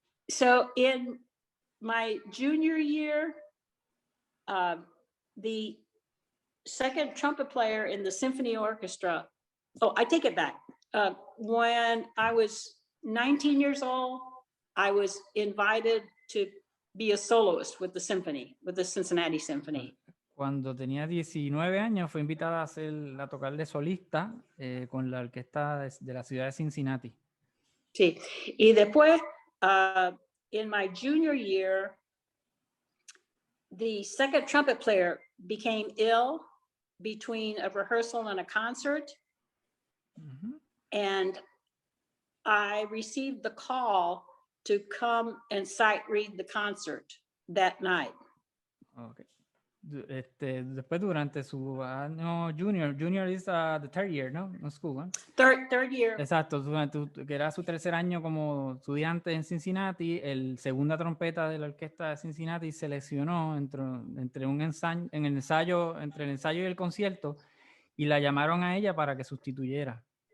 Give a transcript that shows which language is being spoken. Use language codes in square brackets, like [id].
[en] So in my junior year, the second trumpet player in the symphony orchestra, I take it back. When I was 19 years old, I was invited to be a soloist with the symphony, with the Cincinnati Symphony. [es] Cuando tenía 19 años fue invitada a tocar de solista con la orquesta de la ciudad de Cincinnati. Sí, y después, [en] in my junior year, the second trumpet player became ill between a rehearsal and a concert. And I received the call to come and sight read the concert that night. Okay. [es] Después durante su año junior [en] is the third year, [es] ¿no? [en] No school, ¿no? Third year. [es] Exacto, que era su tercer año como estudiante en Cincinnati, el segunda trompeta de la orquesta de Cincinnati se lesionó entre el ensayo y el concierto y la llamaron a ella para que sustituyera.